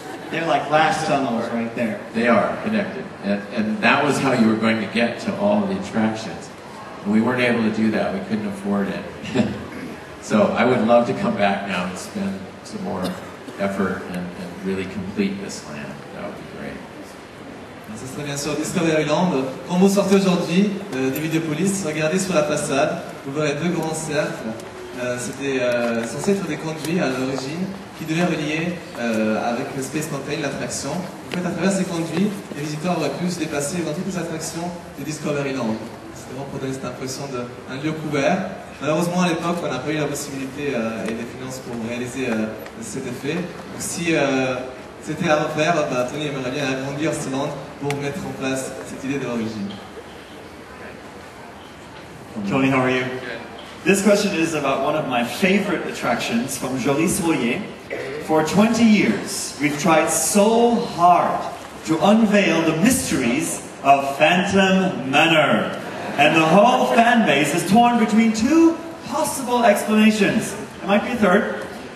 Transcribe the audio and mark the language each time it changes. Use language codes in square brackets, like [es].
[en] They're like glass tunnels right there. They are connected. And that was how you were going to get to all of the attractions. And we weren't able to do that. We couldn't afford it. So I would love to come back now and spend some more effort and really complete this land. That would be great. [fr] Ce serait bien sûr Discoveryland. Quand vous sortez aujourd'hui de Vidéopolis, regardez sur la façade, vous verrez deux grands cercles. C'était censé être des conduits à l'origine qui devaient relier avec Space Mountain, l'attraction. En fait, à travers ces conduits, les visiteurs auraient pu se déplacer dans toutes les attractions de Discoveryland. C'était vraiment pour donner cette impression d'un lieu couvert. Malheureusement, à l'époque, on n'a pas eu la possibilité et les finances pour réaliser cet effet. Donc, si c'était à refaire, Tony aimerait bien agrandir Sealand pour mettre en place cette idée de l'origine. [en] Tony, how are you? This question is about one of my favorite attractions from Joly-sur-Loyer. For 20 years, we've tried so hard to unveil the mysteries of Phantom Manor. And the whole fan base is torn between two possible explanations. There might be a third.